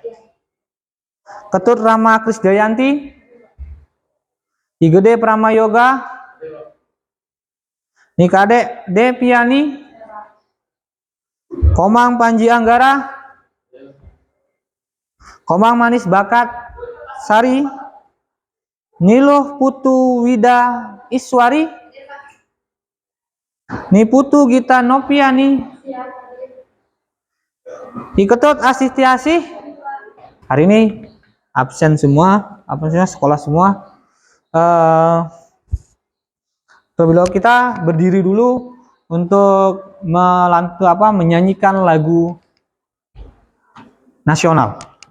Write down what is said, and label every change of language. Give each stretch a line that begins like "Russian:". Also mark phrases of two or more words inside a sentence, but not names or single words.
Indonesian: Ketut Rama Krisdayanti, Igede Pramayoga, Nikade Depiani, Komang Panji Anggara, Komang Manis Bakat Sari, Niluh Putu Wida Iswari, Niputu Gita Nopiani, Iketut Asistiasi. Hari ini absen semua, sekolah semua. Terlebih dahulu kita berdiri dulu untuk menyanyikan lagu nasional.